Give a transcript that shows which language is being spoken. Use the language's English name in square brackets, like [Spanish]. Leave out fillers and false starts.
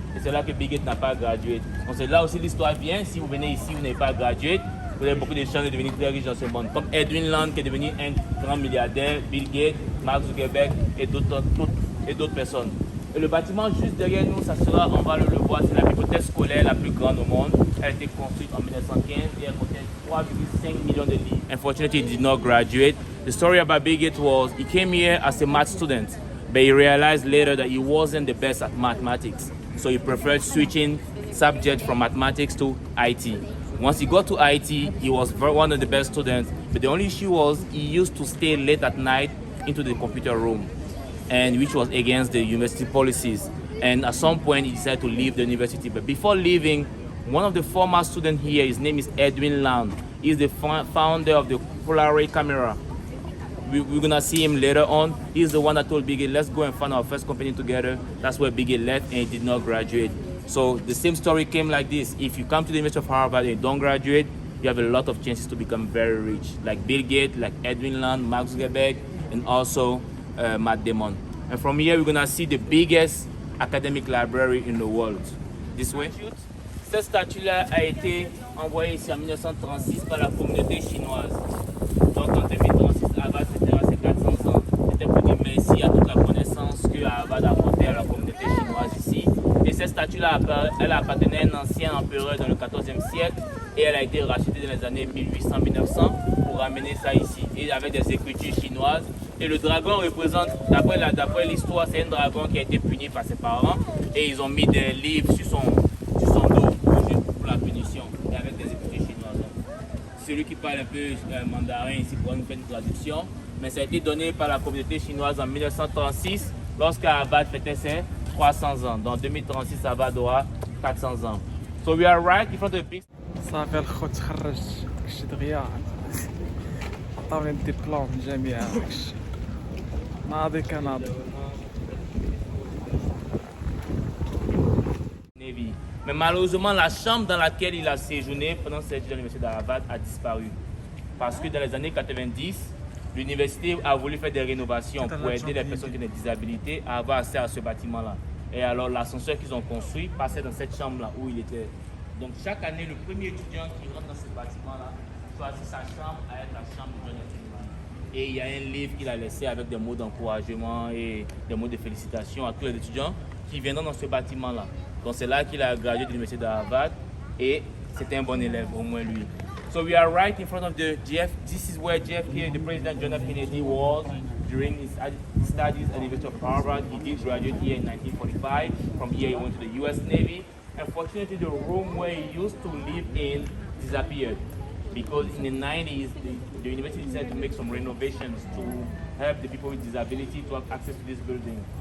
[French] Et c'est là que Bill Gates n'a pas gradué. Donc c'est là aussi l'histoire vient. Si vous venez ici, vous n'avez pas gradué, vous avez beaucoup de chances de devenir très riche dans ce monde. Comme Edwin Land qui est devenu un grand milliardaire, Bill Gates, Mark Zuckerberg et d'autres personnes. Et le bâtiment juste derrière nous, ça sera, on va le voir, c'est la bibliothèque scolaire la plus grande au monde. Elle a été construite en 1915 et elle contient 3,5 millions de livres. [English] Unfortunately, he did not graduate. The story about Bill Gates was he came here as a math student, but he realized later that he wasn't the best at mathematics. So he preferred switching subject from mathematics to IT. Once he got to IT, he was one of the best students, but the only issue was he used to stay late at night into the computer room, and which was against the university policies. And at some point, he decided to leave the university. But before leaving, one of the former students here, his name is Edwin Land. He's the founder of the Polaroid camera. We're gonna see him later on. He's the one that told Bill Gates, let's go and found our first company together. That's where Bill Gates left and he did not graduate. So the same story came like this. If you come to the University of Harvard and you don't graduate, you have a lot of chances to become very rich. Like Bill Gates, like Edwin Land, Mark Zuckerberg, and also Matt Damon. And from here, we're gonna see the biggest academic library in the world. This way. [French] Cette statue-là a été envoyée ici en 1936 par la communauté chinoise. Donc en 2036, Harvard fêtera ses 400 ans. C'était pour dire merci à toute la connaissance que Harvard a apportée à la communauté chinoise ici. Et cette statue-là, elle appartenait à un ancien empereur dans le 14e siècle et elle a été rachetée dans les années 1800-1900 pour ramener ça ici. Et avec des écritures chinoises. Et le dragon représente, d'après l'histoire, c'est un dragon qui a été puni par ses parents et ils ont mis des livres sur son dos pour la punition et avec des écritures chinoises. Celui qui parle un peu mandarin ici pourra nous faire une traduction, mais ça a été donné par la communauté chinoise en 1936 lorsqu'Harvard fêtait ses 300 ans. Dans 2036, Harvard aura 400 ans. [English] So we are right in front of the big... [Arabic] صافي الخو تخرجت داكشي دغيا عطاوني الدبلوم من الجامعة داكشي ناضي كناضي. [French] Mais malheureusement, la chambre dans laquelle il a séjourné pendant ses études à l'université d'Harvard a disparu. Parce que dans les années 90, l'université a voulu faire des rénovations pour aider les personnes qui ont des disabilités à avoir accès à ce bâtiment-là. Et alors l'ascenseur qu'ils ont construit passait dans cette chambre-là où il était. Donc chaque année, le premier étudiant qui rentre dans ce bâtiment-là choisit sa chambre à être la chambre du jeune étudiant. Et il y a un livre qu'il a laissé avec des mots d'encouragement et des mots de félicitations à tous les étudiants qui viendront dans ce bâtiment-là. Donc c'est là qu'il a gradué de l'université de Harvard et c'était un bon élève, au moins lui. [English] So we are right in front of the this is where JFK, the President John F. Kennedy was during his studies at the University of Harvard. He did graduate here in 1945. From here he went to the US Navy. Unfortunately, the room where he used to live in disappeared because in the 90s, the university decided to make some renovations to help the people with disability to have access to this building.